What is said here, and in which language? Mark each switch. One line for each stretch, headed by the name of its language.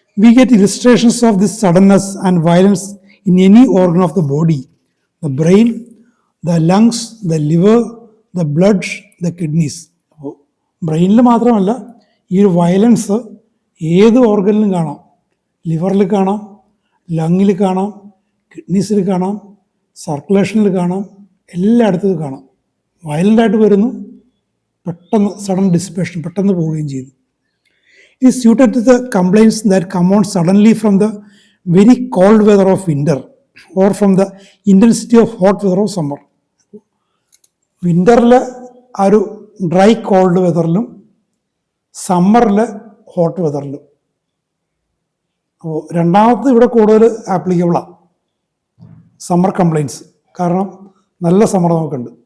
English: We get illustrations of this suddenness and violence in any organ of the body, the brain, the lungs, the liver, the blood, the kidneys.
Malayalam: അപ്പോൾ ബ്രെയിനിൽ മാത്രമല്ല, ഈ ഒരു violence ഏത് ഓർഗനിലും കാണാം. ലിവറിൽ കാണാം, ലങ്ങിൽ കാണാം, കിഡ്നീസിൽ കാണാം, സർക്കുലേഷനിൽ കാണാം, എല്ലായിടത്തും കാണാം. വയലൻ്റായിട്ട് വരുന്നു, പെട്ടെന്ന് സഡൻ ഡിസിപ്പേഷൻ, പെട്ടെന്ന് പോവുകയും ചെയ്യുന്നു.
English: is suited to the complaints that come on suddenly from the very cold weather of winter or from the intensity of hot weather of summer.
Malayalam: വിൻ്ററിൽ ആ ഒരു ഡ്രൈ കോൾഡ് വെതറിലും സമ്മറിൽ ഹോട്ട് വെതറിലും. അപ്പോൾ രണ്ടാമത് ഇവിടെ കൂടുതൽ ആപ്ലിക്കബിളാണ് സമ്മർ കംപ്ലയിൻസ്. കാരണം നല്ല സമ്മർ നമുക്കുണ്ട്.